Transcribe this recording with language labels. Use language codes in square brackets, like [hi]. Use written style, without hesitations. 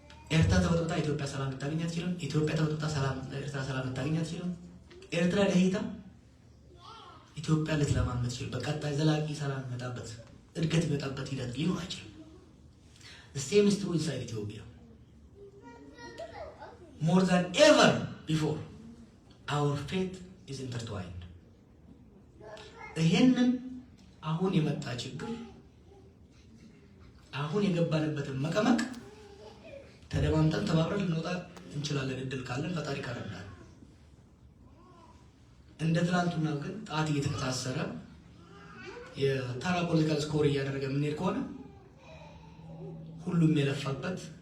[am] ኤርትራ ተበጥብጣ ኢትዮጵያ ሰላም ልታገኝ አትችልም። ኢትዮጵያ ተበጥብጣ ኤርትራ ሰላም ልታገኝ አትችልም። ኤርትራ ደህይታ ኢትዮጵያ ልትለማ የምትችል በቀጣይ ዘላቂ ሰላም የሚመጣበት እድገት የሚመጣበት ሂደት ሊኖር አይችልም። [en] The same is true inside Ethiopia. More than ever before, our faith is intertwined. [am] ይሄንን አሁን የመጣ ችግር አሁን የገባንበትን መቀመቅ ተደማምጠን ተባብረን ልንወጣ እንችላለን። እድል ካለን ፈጣሪ ካረዳን። እንደ ትላንቱና ግን ጣት እየተከታሰረ የተራ ፖለቲካል ስኮር እያደረገ የምንሄድ ከሆነ ሁሉም የለፋበት